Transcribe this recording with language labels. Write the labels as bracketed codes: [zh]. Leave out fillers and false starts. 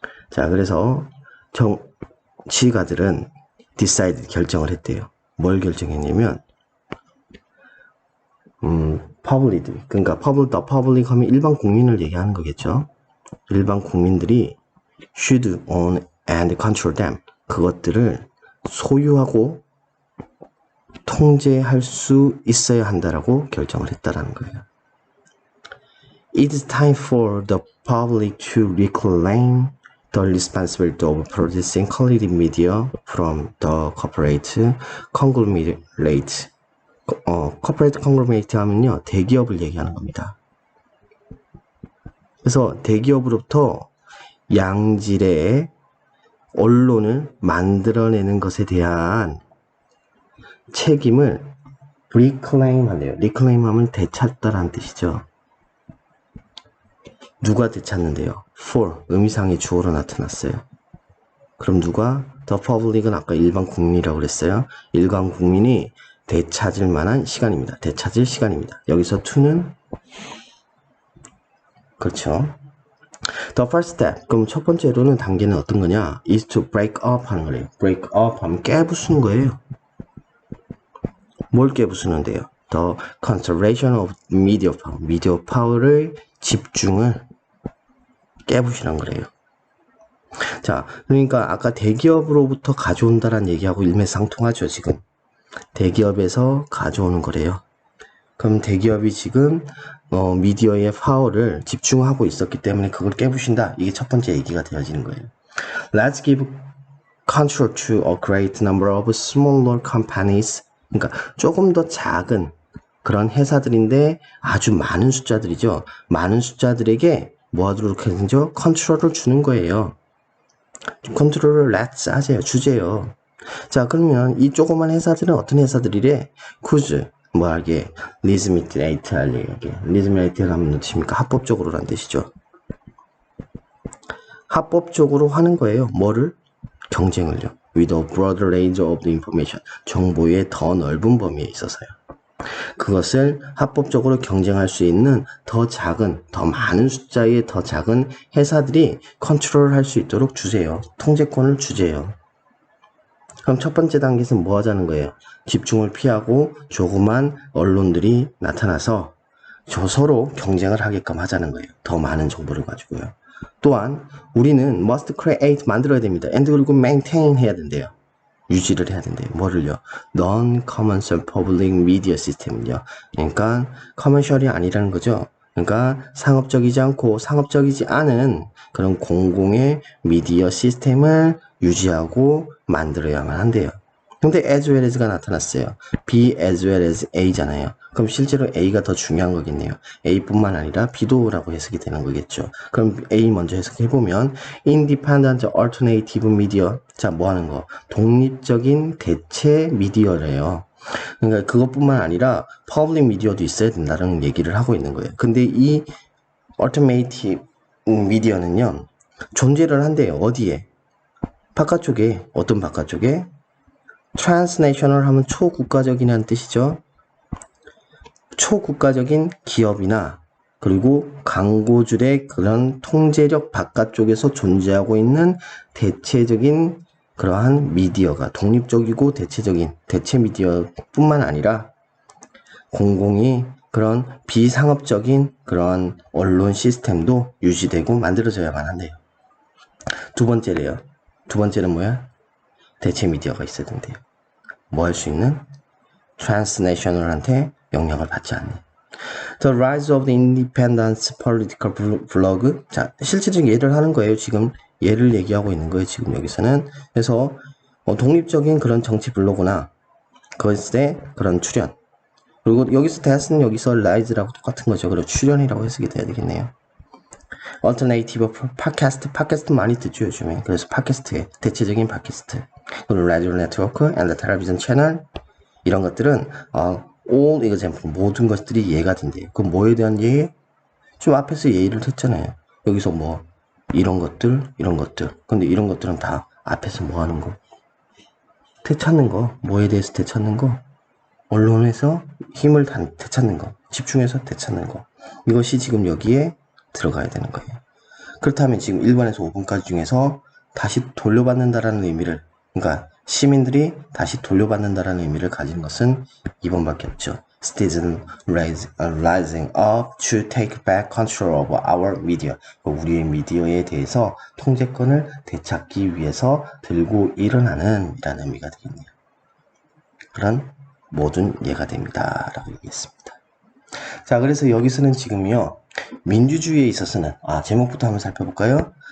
[ko] 자, 그래서 정치가들은 decide 결정을 했대요. 뭘 결정했냐면 public, 그러니까 public 하면 일반 국민을 얘기하는 거겠죠. 일반 국민들이 [en] should own and control them. [ko] 그것들을 소유하고 통제할 수 있어야 한다라고 결정을 했다라는 거예요. [en] It's time for the public to reclaim the responsibility of producing quality media from the corporate conglomerate. [ko] corporate conglomerate 하면요, 대기업을 얘기하는 겁니다. 그래서 대기업으로부터 양질의 언론을 만들어내는 것에 대한 책임을 reclaim 한대요. reclaim 하면 되찾다라는 뜻이죠. 누가 되찾는데요? for, 의미상의 주어로 나타났어요. 그럼 누가? the public은 아까 일반 국민이라고 그랬어요. 일반 국민이 되찾을 만한 시간입니다. 되찾을 시간입니다. 여기서 to는 그렇죠. [en] The first step. [ko] 그럼 첫 번째로는 단계는 어떤 거냐? [en] is to break up [ko] 하는 거래요. break up 하면 깨부수는 거예요. 뭘 깨부수는데요? [en] The concentration of media power. [ko] media power를 집중을 깨부시는 거래요. 자, 그러니까 아까 대기업으로부터 가져온다라는 얘기하고 일맥상통하죠, 지금. 대기업에서 가져오는 거래요. 그럼 대기업이 지금 미디어의 파워를 집중하고 있었기 때문에 그걸 깨부신다. 이게 첫 번째 얘기가 되어지는 거예요. [en] Let's give control to a great number of smaller companies. [ko] 그러니까 조금 더 작은 그런 회사들인데 아주 많은 숫자들이죠. 많은 숫자들에게 뭐 하도록 하죠? 컨트롤을 주는 거예요. 컨트롤을 let's 하세요. 주제요. 자, 그러면 이 조그만 회사들은 어떤 회사들이래? 쿠즈, 뭐하게, 리즈미테이트 하게. 리즈미테이트 하면 놓칩니까? 합법적으로란 뜻이죠. 합법적으로 하는 거예요. 뭐를? 경쟁을요. [en] With a broader range of the information. [ko] 정보의 더 넓은 범위에 있어서요. 그것을 합법적으로 경쟁할 수 있는 더 작은, 더 많은 숫자의 더 작은 회사들이 컨트롤할 수 있도록 주세요. 통제권을 주세요. 그럼 첫 번째 단계에서 뭐 하자는 거예요? 집중을 피하고 조그만 언론들이 나타나서 서로 경쟁을 하게끔 하자는 거예요. 더 많은 정보를 가지고요. 또한 우리는 [en] must create [ko] 만들어야 됩니다. and 그리고 maintain 해야 된대요. 유지를 해야 된대요. 뭐를요? [en] non-commercial public media system [ko] 을요. 그러니까 커머셜이 아니라는 거죠. 그러니까 상업적이지 않고 상업적이지 않은 그런 공공의 미디어 시스템을 유지하고 만들어야만 한대요. 근데 as well as가 나타났어요. B as well as A잖아요. 그럼 실제로 A가 더 중요한 거겠네요. A뿐만 아니라 B도라고 해석이 되는 거겠죠. 그럼 A 먼저 해석해보면 [en] independent alternative media. [ko] 자, 뭐 하는 거? 독립적인 대체 미디어래요. 그러니까 그것뿐만 아니라 public 미디어도 있어야 된다는 얘기를 하고 있는 거예요. 근데 이 alternative 미디어는요, 존재를 한대요. 어디에? 바깥쪽에. 어떤 바깥쪽에? transnational 하면 초국가적이라는 뜻이죠. 초국가적인 기업이나 그리고 광고주의 그런 통제력 바깥쪽에서 존재하고 있는 대체적인 그러한 미디어가 독립적이고 대체적인 대체 미디어뿐만 아니라 공공이 그런 비상업적인 그러한 언론 시스템도 유지되고 만들어져야만 한대요. 두 번째래요. 두 번째는 뭐야? 대체 미디어가 있어야 된대요. 뭐 할 수 있는? transnational한테 영향을 받지 않는. [en] The rise of the independent political blog. [ko] 자, 실질적인 예를 하는 거예요. 지금 예를 얘기하고 있는 거예요. 지금 여기서는. 그래서 독립적인 그런 정치 블로그나 그것의 그런 출연. 그리고 여기서 대하스는 여기서 rise라고 똑같은 거죠. 그리고 출연이라고 해석이 돼야 되겠네요. alternative 팟캐스트 많이 듣죠 요즘에. 그래서 팟캐스트에 대체적인 팟캐스트, 그리고 라디오 네트워크, and 텔레비전 채널 이런 것들은 all example 모든 것들이 예가 된대요. 그럼 뭐에 대한 예? 좀 앞에서 예를 했잖아요. 여기서 뭐 이런 것들, 이런 것들. 근데 이런 것들은 다 앞에서 뭐 하는 거? 되찾는 거. 뭐에 대해서 되찾는 거? 언론에서 힘을 되찾는 거. 집중해서 되찾는 거. 이것이 지금 여기에 들어가야 되는 거예요. 그렇다면 지금 1번에서 5번까지 중에서 다시 돌려받는다라는 의미를, 그러니까 시민들이 다시 돌려받는다라는 의미를 가진 것은 2번밖에 없죠. [en] Citizens rising up to take back control of our media. [ko] 우리의 미디어에 대해서 통제권을 되찾기 위해서 들고 일어나는 이라는 의미가 되겠네요. 그런 모든 예가 됩니다. 라고 얘기했습니다. 자, 그래서 여기서는 지금요, 민주주의에 있어서는, 제목부터 한번 살펴볼까요?